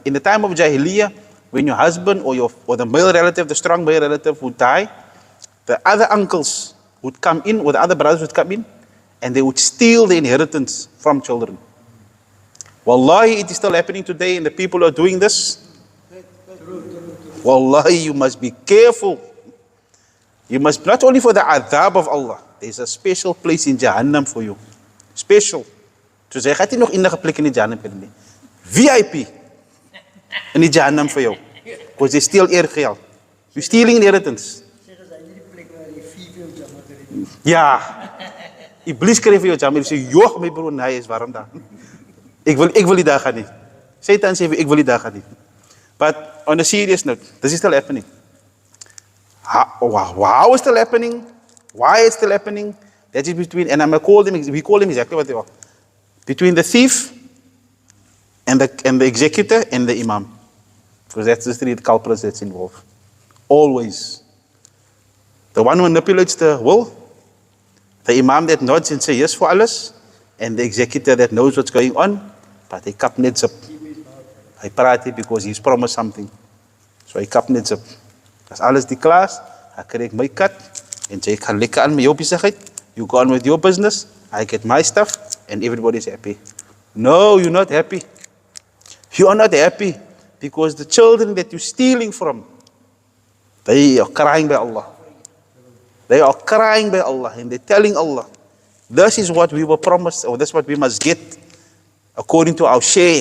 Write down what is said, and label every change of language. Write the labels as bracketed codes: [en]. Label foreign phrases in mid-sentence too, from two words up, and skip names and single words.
[en] In the time of Jahiliyyah, when your husband or the male relative, the strong male relative would die, the other uncles would come in, or the other brothers would come in, and they would steal the inheritance from children. Wallahi, it is still happening today, and the people who are doing this, wallahi, you must be careful. You must, not only for the adhab of Allah, there's a special place in Jahannam for you. Special. [af] So jy gaat nie nog enige plek in die Jahannam kry nie. VIP in die Jahannam vir jou. [en] Because they steal eergeld. You stealing inheritance. [af] Ja. Iblis kry vir jou Jahannam. Jy sê, joh my broer, nee, is warm daar. Ek wil die daar gaan nie. Satan sê, ek wil die daar gaan nie. [en] But on a serious note, this is still happening. How is still happening? Why it's still happening? That is between, and we call them exactly what they are. Between the thief and the executor and the imam. Because that's the three culprits that's involved. Always. The one who manipulates the will, the imam that nods and says yes for alles, and the executor that knows what's going on, but he [af] kap net up. Hy praat nie [en] because he's promised something. [af] So hy kap net up. As alles die klaas, hy kry ek my kat, en jy gaan lekker aan met jou besigheid, [en] you go on with your business, I get my stuff, and everybody's happy. No, you're not happy. You are not happy, because the children that you're stealing from, they are crying by Allah. They are crying by Allah, and they're telling Allah, this is what we were promised, or this is what we must get, according to our share.